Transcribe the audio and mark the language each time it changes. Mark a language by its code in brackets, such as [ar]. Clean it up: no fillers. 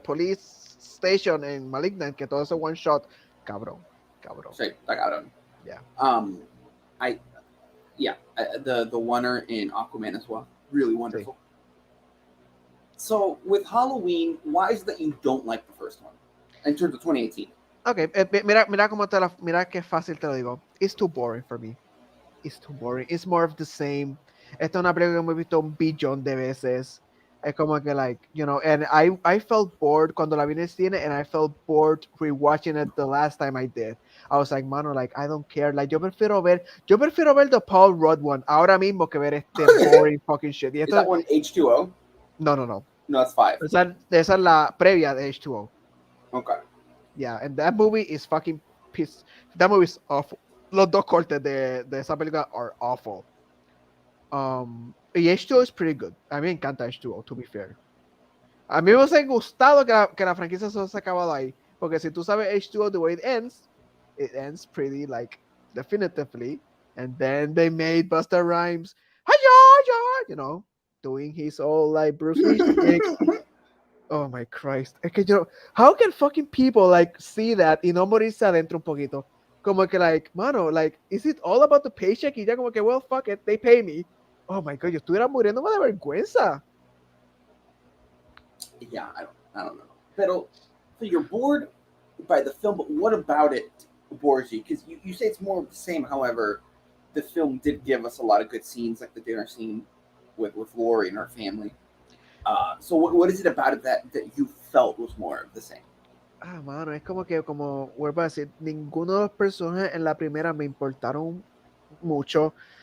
[en] police station in Malignant, [es] que todo eso [en] one shot, cabrón. [es] Sí, está cabrón. [en] Yeah. The oneer in Aquaman as well. Really wonderful. Sí. So with Halloween, why is it that you don't like the first one in terms of 2018? Okay, [es] mira qué fácil te lo digo. [en] It's too boring for me. It's too boring. It's more of the same. [es] Esta es una película que hemos visto un billón de veces. Es como que [en] like, you know, and I felt bored [es] cuando la vi en el cine, [en] and I felt bored rewatching it the last time I did. I was like, mano, like, I don't care. Like, [es] yo prefiero ver [en] the Paul Rudd one [es] ahora mismo que ver este [en] boring fucking shit. Is that one H2O? No. No, that's 5. [es] Esa es la previa de H2O. [en] Okay. Yeah, and that movie is fucking piss. That movie is awful. [es] Los dos cortes de esa película [en] are awful. [es] Y H2O [en] is pretty good. [es] A mí me encanta H2O, [en] to be fair. [es] A mí me hubiese gustado que la franquicia se hubiese acabado ahí. Porque si tú sabes [en] H2O, the way it ends pretty, like, definitively. And then they made Busta Rhymes, you know, doing his old, like, Bruce Lee stick. Oh my Christ. [es] Es que yo, [en] how can fucking people, like, see that [es] y no morirse adentro un poquito? Como que, [en] like, mano, like, is it all about the paycheck? [es] Y ya como que, [en] well, fuck it, they pay me. Oh my God, [es] yo estuviera muriéndome de vergüenza. [en] Yeah, I don't know. Pero, so you're bored by the film, but what about it bores you? Because you say it's more of the same. However, the film did give us a lot of good scenes, like the dinner scene with Lori and her family. So what is it about it that you felt was more of the same? [es] Mano, es como que, como vuelvo a decir, ninguno de los personajes en la primera me importaron mucho.